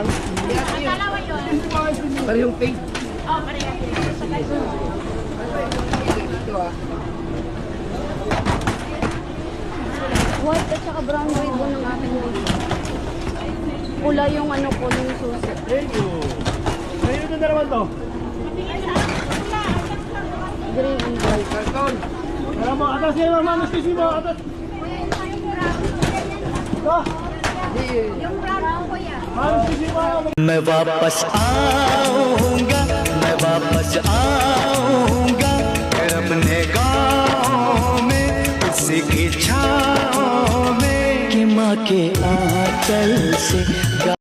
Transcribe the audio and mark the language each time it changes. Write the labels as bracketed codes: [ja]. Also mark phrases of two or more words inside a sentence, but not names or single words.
[tl] Ang dalawa yun. Pero yung pink. Oh, pareha. White at saka [en] brown ribbon [tl] ng ating dito. Pula yung ano po, yung susi. [en] Thank you. [tl] Ngayon ito na naman to. [en] Green and black. [tl] Karton. Alam mo, atas yan, ma'am. Excuse mo, atas. Ito. Yung brown ko yan. Ma'am, excuse mo. [hi] मैं वापस आऊंगा, मैं वापस आऊंगा फिर अपने गाँव में उसी की छाँव में कि माँ के आंचल से